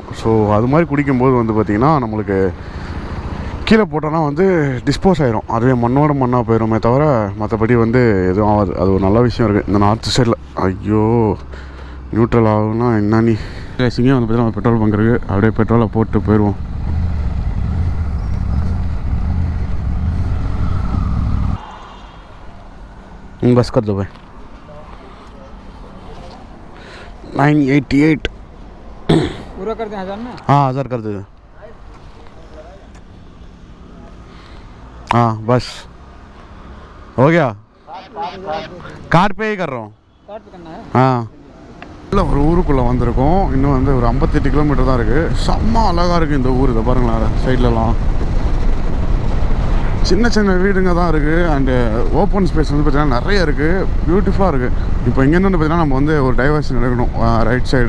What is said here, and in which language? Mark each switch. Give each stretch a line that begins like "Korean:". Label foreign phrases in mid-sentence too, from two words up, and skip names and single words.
Tamil: ஸோ அது மாதிரி குடிக்கும்போது வந்து பார்த்திங்கன்னா நம்மளுக்கு கீழே போட்டோன்னா வந்து டிஸ்போஸ் ஆகிரும். அதுவே மண்ணோட மண்ணாக போயிடுமே தவிர மற்றபடி வந்து எதுவும் ஆகாது. அது ஒரு நல்ல விஷயம் இருக்குது இந்த
English: north sidel.
Tamil: ஐயோ நியூட்ரல் ஆகுன்னா என்ன நீ இங்கே வந்து பார்த்திங்கன்னா
English: petrol bunk
Tamil: இருக்குது. அப்படியே பெட்ரோலை போட்டு போயிடுவோம்.
Hindi: बस कर दो भाई 988 पूरा कर दें 1000 ना. हाँ 1000 कर दे. हाँ बस हो गया. कार्ड पे ही कर रहा हूँ. कार्ड पे करना है.
Tamil: हाँ இல்லை ஒரு ஊருக்குள்ளே வந்திருக்கோம். இன்னும் வந்து ஒரு 58 கிலோமீட்டர் தான் இருக்குது. செம்ம அழகாக இருக்குது இந்த ஊர். இதை பாருங்களேன் சைட்லலாம் சின்ன சின்ன வீடுங்க தான் இருக்குது.
English: and open space
Tamil: வந்து பார்த்திங்கன்னா நிறைய இருக்குது. பியூட்டிஃபுல்லாக இருக்குது. இப்போ இங்கேருந்து வந்து பார்த்திங்கன்னா நம்ம வந்து ஒரு டைவர்ஷன் எடுக்கணும்
English: right side.